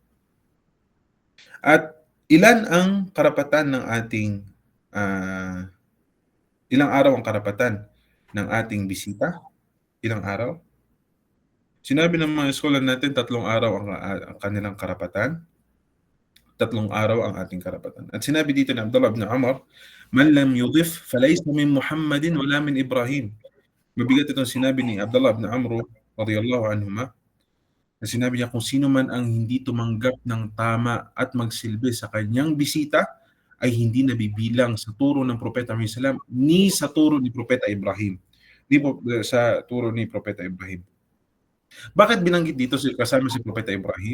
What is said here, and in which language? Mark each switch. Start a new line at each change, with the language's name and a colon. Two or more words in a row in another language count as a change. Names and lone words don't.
Filipino: At ilan ang karapatan ng ating ilang araw ang karapatan ng ating bisita? Ilang araw? Sinabi ng mga scholar natin 3 araw ang kanilang karapatan. 3 araw ang ating karapatan. At sinabi dito ni Abdullah ibn Umar,
Arabic: "من لم يضف فليس من محمد ولا من إبراهيم."
Filipino: Mabigat itong sinabi ni Abdullah ibn Amr
Arabic: رضي الله عنهما,
Filipino: na sinabi niya kung sino man ang hindi tumanggap ng tama at magsilbi sa kanyang bisita ay hindi nabibilang sa turo ng Propeta Muhammad SAW ni sa turo ni Propeta Ibrahim. Ni po, sa turo ni Propeta Ibrahim. Bakit binanggit dito kasama si Propeta Ibrahim?